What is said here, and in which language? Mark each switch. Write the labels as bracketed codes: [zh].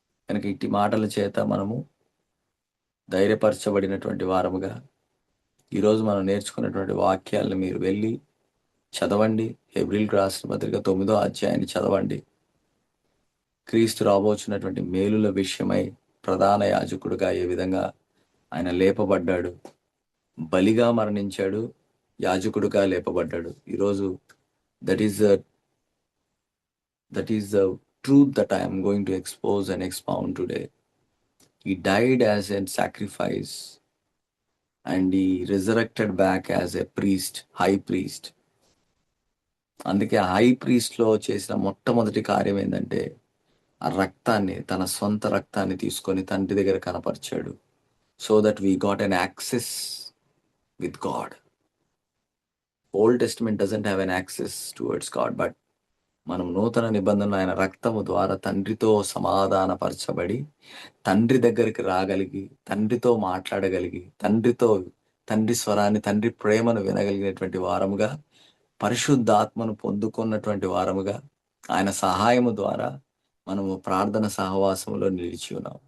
[te] కనుక ఇట్టి మాటల చేత మనము ధైర్యపరచబడినటువంటి వారముగా ఈరోజు మనం నేర్చుకున్నటువంటి వాక్యాలను మీరు వెళ్ళి చదవండి. హెబ్రీయులకు రాసిన పత్రిక 9వ అధ్యాయాన్ని చదవండి. క్రీస్తు రాబోచున్నటువంటి మేలుల విషయమై ప్రధాన యాజకుడుగా ఏ విధంగా ఆయన లేపబడ్డాడు, బలిగా మరణించాడు, యాజకుడుగా లేపబడ్డాడు. ఈరోజు [en] That is the truth that I am going to expose and expound today. He died as a sacrifice and he resurrected back as a priest, high priest. [te] అందుకే హై ప్రీస్ట్లో చేసిన మొట్టమొదటి కార్యం ఏంటంటే ఆ రక్తాన్ని, తన సొంత రక్తాన్ని తీసుకొని తండ్రి దగ్గర కనపరిచాడు. [en] So that we got an access with God. Old Testament doesn't have an access towards God, [te] but మనం నూతన నిబంధనలు ఆయన రక్తము ద్వారా తండ్రితో సమాధానపరచబడి, తండ్రి దగ్గరికి రాగలిగి, తండ్రితో మాట్లాడగలిగి, తండ్రి స్వరాన్ని, తండ్రి ప్రేమను వినగలిగినటువంటి వారముగా, పరిశుద్ధాత్మను పొందుకున్నటువంటి వారముగా, ఆయన సహాయము ద్వారా మనము ప్రార్థన సహవాసంలో నిలిచి ఉన్నాం.